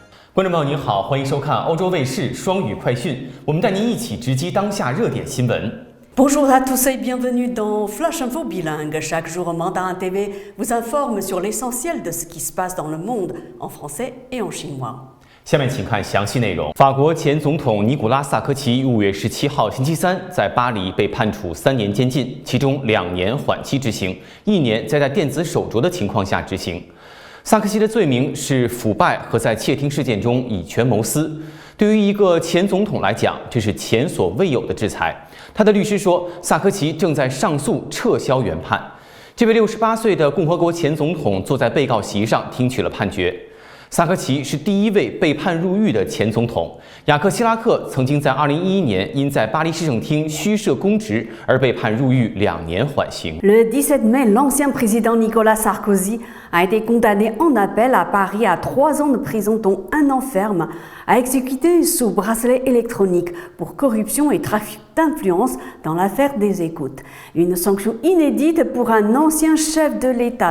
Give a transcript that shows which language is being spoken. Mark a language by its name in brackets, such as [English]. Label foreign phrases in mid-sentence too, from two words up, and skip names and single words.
[Chinese] 观众朋友您好，欢迎收看欧洲卫视双语快讯，我们带您一起直击当下热点新闻。 [French] Bonjour à tous et bienvenue dans Flash Info Bilingue. Chaque jour, Mandarin TV vous informe sur l'essentiel de ce qui se passe dans le monde en français et en chinois. [Chinese] 下面请看详细内容。法国前总统尼古拉·萨科齐5月17号星期三在巴黎被判处3年监禁，其中2年缓期执行，1年在电子手镯的情况下执行。萨科齐的罪名是腐败和在窃听事件中以权谋私。对于一个前总统来讲，这是前所未有的制裁。他的律师说，萨科齐正在上诉撤销原判。这位68岁的共和国前总统坐在被告席上听取了判决。萨科齐是第一位被判入狱的前总统。雅克·希拉克曾经在2011年因在巴黎市政厅虚设公职而被判入狱2年缓刑。 [French] Le 17 mai, l'ancien président Nicolas Sarkozy a été condamné en appel à Paris à 3 ans de prison, dont 1 an ferme, à exécuter sous bracelet électronique pour corruption et trafic d'influence dans l'affaire des écoutes. Une sanction inédite pour un ancien chef de l'État.